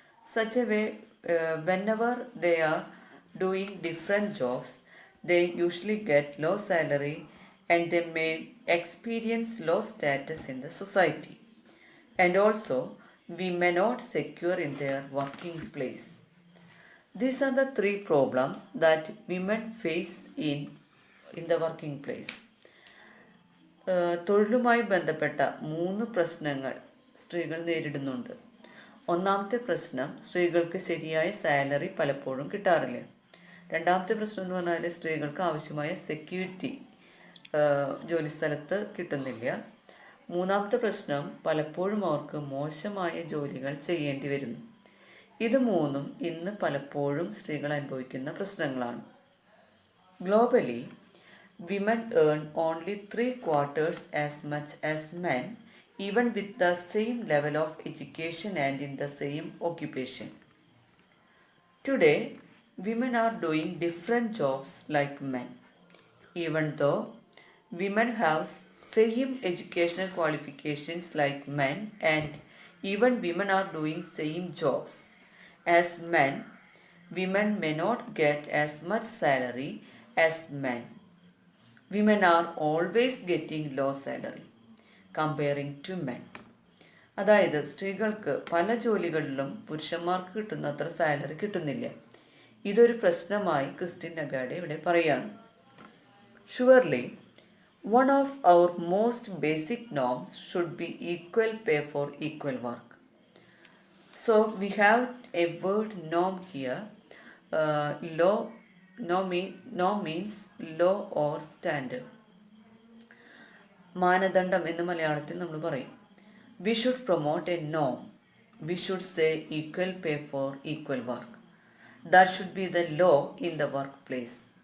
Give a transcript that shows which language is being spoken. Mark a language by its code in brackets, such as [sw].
[en] Such a way, whenever they are doing different jobs, they usually get low salary and they may experience low status in the society. And also, we may not secure in their working place. These are the three problems that women face in the working place. [ml] തൊഴിലുമായി ബന്ധപ്പെട്ട 3 പ്രശ്നങ്ങൾ സ്ത്രീകൾ നേരിടുന്നുണ്ട്. ഒന്നാമത്തെ പ്രശ്നം, സ്ത്രീകൾക്ക് ശരിയായ salary പലപ്പോഴും കിട്ടാറില്ല. രണ്ടാമത്തെ പ്രശ്നം എന്ന് പറഞ്ഞാൽ സ്ത്രീകൾക്ക് ആവശ്യമായ സെക്യൂരിറ്റി ജോലിസ്ഥലത്ത് കിട്ടുന്നില്ല. മൂന്നാമത്തെ പ്രശ്നം, പലപ്പോഴും അവർക്ക് മോശമായ ജോലികൾ ചെയ്യേണ്ടി വരുന്നു. ഇത് മൂന്നും ഇന്ന് പലപ്പോഴും സ്ത്രീകൾ അനുഭവിക്കുന്ന പ്രശ്നങ്ങളാണ്. [en] Globally, women earn only 3/4 as much as men, even with the same level of education and in the same occupation. Today, women are doing different jobs like men. Even though women have same educational qualifications like men and even women are doing same jobs as men, women may not get as much salary as men. Women are always getting low salary comparing to men. [ml] അതായത് സ്ത്രീകൾക്ക് പല ജോലികളിലും പുരുഷന്മാർക്ക് കിട്ടുന്ന അത്ര salary കിട്ടുന്നില്ല. ഇതൊരു പ്രശ്നമായി Christine ലഗാർഡെ ഇവിടെ പറയാണ്. [en] Surely, one of our most basic norms should be equal pay for equal work. So we have a word norm here. Law, norm means law or standard. [ml] മാനദണ്ഡം എന്ന് മലയാളത്തിൽ നമ്മൾ പറയും. [en] We should promote a norm. We should say equal pay for equal work. That should be the law in the workplace.